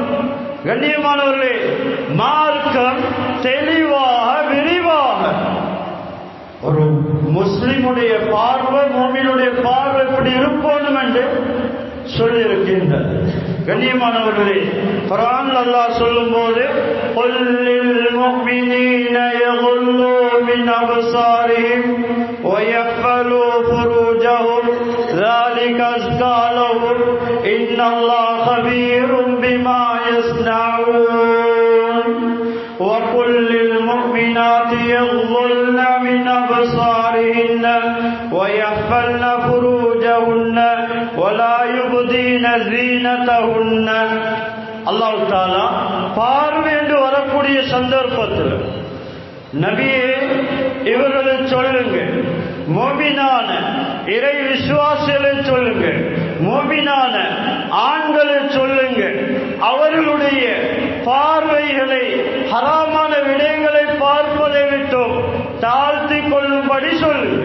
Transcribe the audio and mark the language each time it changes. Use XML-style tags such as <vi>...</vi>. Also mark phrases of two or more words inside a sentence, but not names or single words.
<ta>கண்ணியமானவர்களே, மார்க்கம் தெளிவாக விரிவாக ஒரு முஸ்லிமுடைய பார்வை மூமினுடைய பார்வை எப்படி இருக்கணும் என்று சொல்லி இருக்கின்றது. கண்ணியமானவர்களே, குர்ஆன் அல்லாஹ் சொல்லும்போது</ta> <ar>قل للمؤمنين يغضوا من أبصارهم ويحفظوا فروجهم ذلك أزكى لهم إن الله خبير بما يصنعون وقل للمؤمنات يغضضن من أبصارهن ويحفظن فروجهن ولا يبدين زينتهن.</ar> <ta>அல்லாஹ் தஆலா பார்வை என்று வரக்கூடிய சந்தர்ப்பத்தில் நபியே இவர்களை சொல்லுங்க, மோமினான இறை விசுவாசிகளை சொல்லுங்க, மோமினான ஆண்களை சொல்லுங்க, அவர்களுடைய பார்வைகளை ஹராமான விடயங்களை பார்ப்பதை விட்டோம் தாழ்த்தி கொள்ளும்படி சொல்லுங்க.</ta>